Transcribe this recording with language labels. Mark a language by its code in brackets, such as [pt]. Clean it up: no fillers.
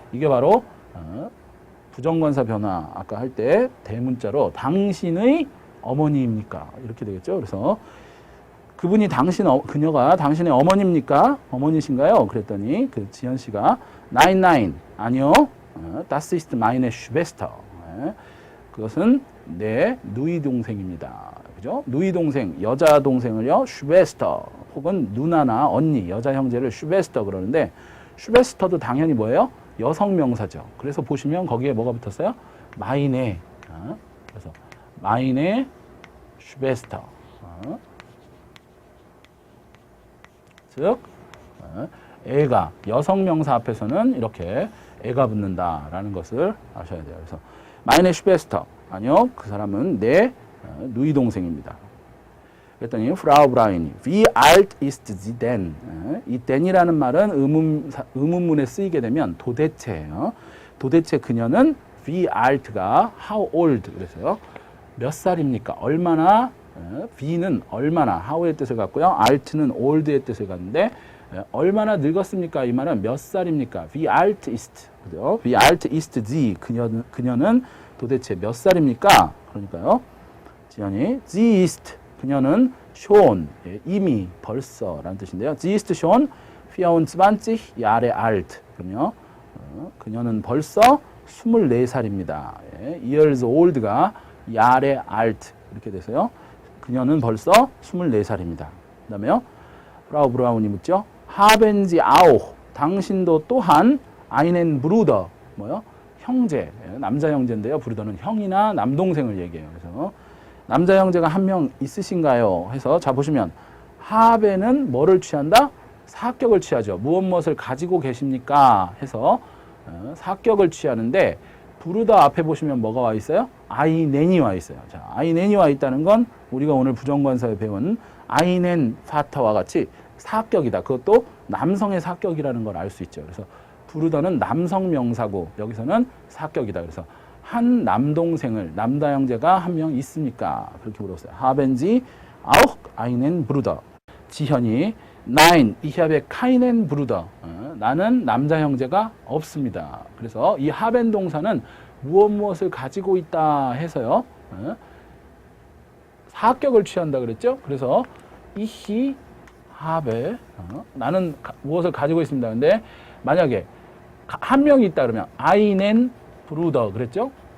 [ko] 이게 바로 부정관사 변화 아까 할 때 대문자로 당신의 어머니입니까? 이렇게 되겠죠. 그래서 그분이 그녀가 당신의 어머니입니까? 어머니신가요? 그랬더니 그 지현 씨가 nein 아니요. [de] Das ist meine Schwester. [ko] 그것은 내 누이 동생입니다. 그죠? 누이 동생, 여자 동생을요, Schwester 혹은 누나나 언니, 여자 형제를 Schwester 그러는데 Schwester도 당연히 뭐예요? 여성 명사죠. 그래서 보시면 거기에 뭐가 붙었어요? [de] meine. [ko] 그래서 [de] meine Schwester. [ko] 즉 애가 여성 명사 앞에서는 이렇게 애가 붙는다라는 것을 아셔야 돼요. 그래서 [de] meine Schwester. [ko] 아니요, 그 사람은 내 누이 동생입니다. 그랬더니 [de] Frau Braun, wie alt ist sie denn? [ko] 이 then이라는 말은 의문문에 쓰이게 되면 도대체예요. 도대체 그녀는 [de] wie alt [ko] 가 [en] how old [ko] 그래서요. 몇 살입니까? 얼마나? wie는 얼마나 how의 뜻을 갖고요. alt는 old의 뜻을 갖는데 얼마나 늙었습니까? 이 말은 몇 살입니까? [de] wie alt ist [ko] 그죠? [de] wie alt ist sie [ko] 그녀는 도대체 몇 살입니까? 그러니까요. 지연이 [de] sie ist [ko] 그녀는 schon 이미 벌써라는 뜻인데요. [de] sie ist schon 24 Jahre alt. [ko] 그럼요. 그녀는 벌써 24살입니다. [en] years old [ko] 가 [de] Jahre alt [ko] 이렇게 돼서요. 그녀는 벌써 24살입니다. 그다음에요. 프라우 브라운이 묻죠. [de] haben Sie auch [ko] 당신도 또한 [de] einen Bruder [ko] 뭐요? 형제, 남자 형제인데요. 브루더는 형이나 남동생을 얘기해요. 그래서 남자 형제가 한 명 있으신가요? 해서 자 보시면 하베는 뭐를 취한다? 사격을 취하죠. 무엇을 가지고 계십니까? 해서 사격을 취하는데 브루더 앞에 보시면 뭐가 와 있어요? 아이넨이 와 있어요. 자, 아이넨이 와 있다는 건 우리가 오늘 부정관사에 배운 아이넨 파타와 같이 사격이다. 그것도 남성의 사격이라는 걸 알 수 있죠. 그래서 브루더는 남성 명사고 여기서는 사격이다. 그래서 한 남동생을 남자 형제가 한 명 있습니까? 그렇게 물었어요. [de] Haben Sie auch einen Bruder? [ko] 지현이 [de] Nein, ich habe keinen Bruder. [ko] 나는 남자 형제가 없습니다. 그래서 이 haben 동사는 무엇을 가지고 있다 해서요. 사격을 취한다 그랬죠? 그래서 [de] ich habe [ko] 나는 무엇을 가지고 있습니다. 근데 만약에 한 명이 있다 그러면 [de] einen Bruder [ko] 그랬죠?